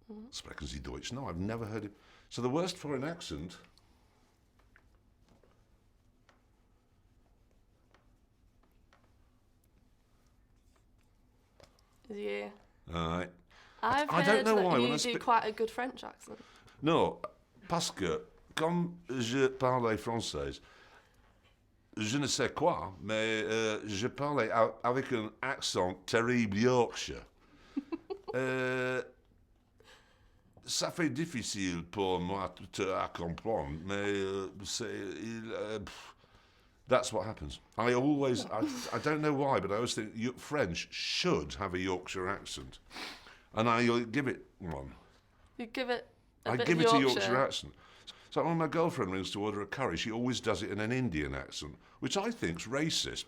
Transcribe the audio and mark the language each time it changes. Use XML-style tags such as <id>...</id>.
<de>Sprechen Sie Deutsch?</de> <en>No, I've never heard him. So the worst foreign accent. Is you? All right. I don't know why. You do quite a good French accent.</en> <fr>No, parce que comme je parlais français, je ne sais quoi, mais je parlais avec un accent terrible Yorkshire. Ça fait difficile pour moi à comprendre, mais</fr> <en>that's what happens. I don't know why, but I always think French should have a Yorkshire accent. And I'll give it one. You give it I give it a Yorkshire accent. So when my girlfriend rings to order a curry, she always does it in an Indian accent, which I think's racist.</en>